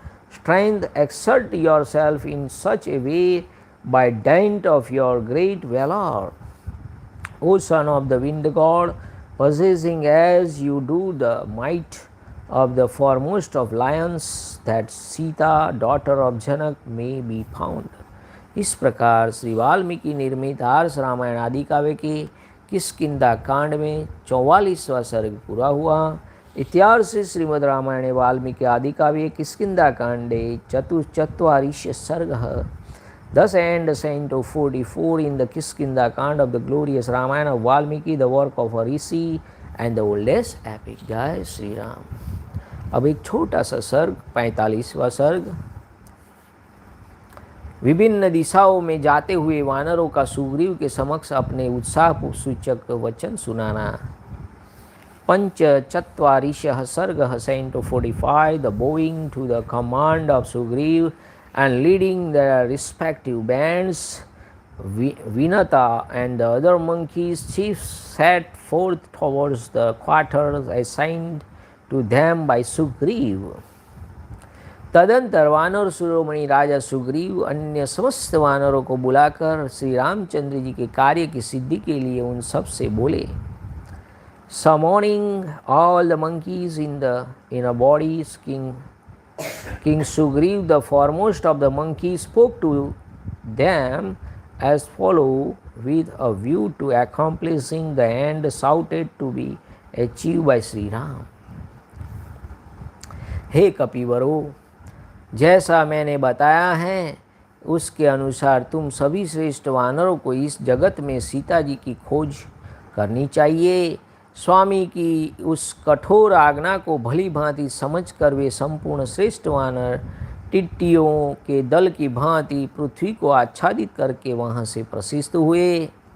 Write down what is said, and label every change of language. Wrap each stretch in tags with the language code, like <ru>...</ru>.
<en>strength, exert yourself in such a way by dint of your great valor, O son of the wind god, possessing as you do the might of the foremost of lions, that Sita, daughter of Janak, may be found.</en> <hi>इस प्रकार श्री वाल्मीकि निर्मित आर्ष रामायण आदि काव्य के किष्किंधा कांड में 44वां सर्ग पूरा हुआ.</hi> <sa>इत्यार्ष श्रीमद् रामायणे वाल्मीकि आदि काव्ये किष्किंधा कांडे चतुश्चत्वारिंश सर्गः.</sa> <en>Thus ends Canto 44 in the Kiskindha Kanda of the glorious Ramayana of Valmiki, the work of a rishi and the oldest epic.</en> <hi>जय श्री राम. अब एक छोटा सा सर्ग 45वां सर्ग. विभिन्न दिशाओं में जाते हुए वानरों का सुग्रीव के समक्ष अपने उत्साह सूचक वचन सुनाना.</hi> <sa>पंचचत्वारिंशः सर्गः.</sa> <en>Canto 45, the bowing to the command of Sugriv and leading their respective bands, Vinata and the other monkeys chiefs set forth towards the quarters assigned to them by Sugriv.</en> <hi>तदंतर वानर शिरोमणि राजा सुग्रीव अन्य समस्त वानरों को बुलाकर श्री रामचंद्र जी के कार्य की सिद्धि के लिए उन सब से बोले.</hi> <en>Summoning all the monkeys in a body, King Sugriv, the foremost of the monkeys, spoke to them as follow with a view to accomplishing the end shouted to be achieved by Sri Ram.</en> <hi>हे कपिवरो, जैसा मैंने बताया है उसके अनुसार तुम सभी श्रेष्ठ वानरों को इस जगत में सीता जी की खोज करनी चाहिए. स्वामी की उस कठोर आज्ञा को भली भांति समझकर वे संपूर्ण श्रेष्ठ वानर टिट्टियों के दल की भांति पृथ्वी को आच्छादित करके वहां से प्रशिष्ट हुए.</hi>